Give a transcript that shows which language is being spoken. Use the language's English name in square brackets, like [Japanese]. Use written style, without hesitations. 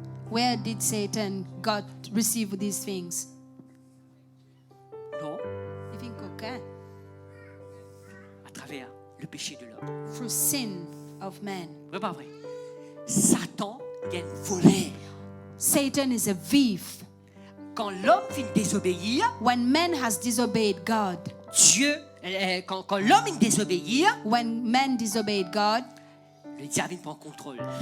[English] Where did Satan receive these things? [French] Non, [English] You think, okay? [French] à travers le péché de l'homme. [English] Through sin of man. [French] Vrai pas vrai? Satan vient voler. [English] Satan is a thief. [French] Quand l'homme vient désobéir, [English] When man has disobeyed God, [French] Dieu, quand l'homme vient désobéir, [English] when man disobeyed God, [French] le diable vient prendre contrôle.